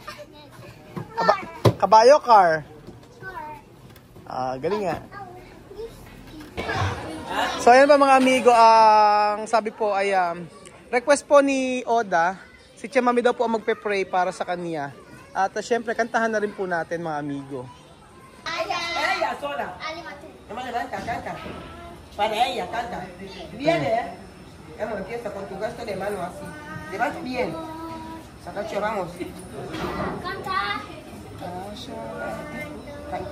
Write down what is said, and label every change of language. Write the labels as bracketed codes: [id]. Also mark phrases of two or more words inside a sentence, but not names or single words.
[tl] Kabayo, car? Galing nga. So, ayan ba mga amigo, ang sabi po ay request po ni Oda, si Tia Mami daw po ang magpe-pray para sa kanya. At syempre, kantahan na rin po natin mga amigo. [es] Ella sola. Nomás levanta, canta. Para ella, canta. Viene, ¿eh? Vamos, empieza con tu gesto de mano así. Levanta bien. Sacacho, vamos. Canta. Canta.